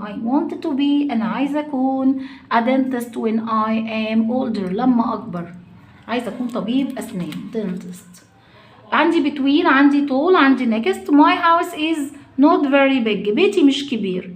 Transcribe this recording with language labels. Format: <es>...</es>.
<en>I wanted to be</en> <ar>أنا عايزة أكون</ar> <en>a dentist when I am older</en> <ar>لما أكبر. عايزة أكون طبيب أسنان dentist. عندي between عندي طول عندي next.</ar> <en>my house is not very big</en> <ar>بيتي مش كبير.</ar>